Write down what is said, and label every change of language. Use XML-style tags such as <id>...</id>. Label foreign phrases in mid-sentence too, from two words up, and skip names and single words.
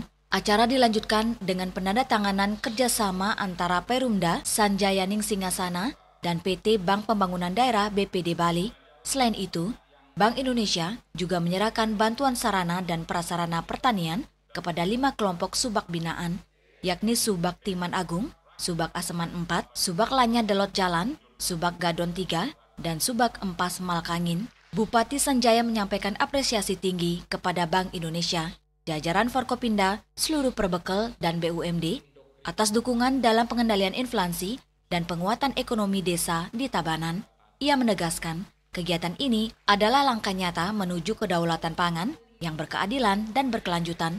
<id>Acara dilanjutkan dengan penandatanganan kerjasama antara Perumda Sanjayaning Singasana dan PT Bank Pembangunan Daerah BPD Bali. Selain itu, Bank Indonesia juga menyerahkan bantuan sarana dan prasarana pertanian kepada 5 kelompok subak binaan, yakni Subak Timan Agung, Subak Aseman 4, Subak Lanya Delot Jalan, Subak Gadon 3, dan Subak Empas Malkangin. Bupati Sanjaya menyampaikan apresiasi tinggi kepada Bank Indonesia, jajaran Forkopimda, seluruh perbekel, dan BUMD atas dukungan dalam pengendalian inflasi dan penguatan ekonomi desa di Tabanan. Ia menegaskan, kegiatan ini adalah langkah nyata menuju kedaulatan pangan yang berkeadilan dan berkelanjutan.</id>